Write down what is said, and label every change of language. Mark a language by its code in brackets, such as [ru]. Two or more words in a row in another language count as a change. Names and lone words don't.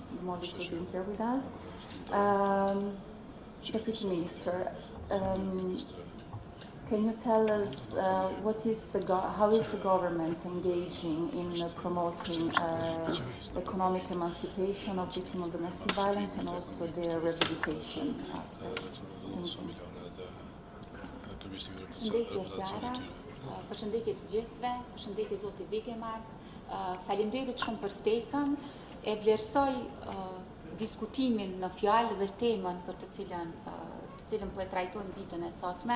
[en] Molli, for being here with us. Deputy Minister, can you tell us how is the government engaging in promoting economic emancipation of victims of domestic violence and also their rehabilitation aspect? Thank you. [sq] Përshëndetje Klara, përshëndetje të gjithëve, përshëndetje Zoti Vikemar, faleminderit shumë për ftesën, e vlerësoj diskutimin në fjalë dhe temën për të cilën po e trajtojmë ditën e sotme.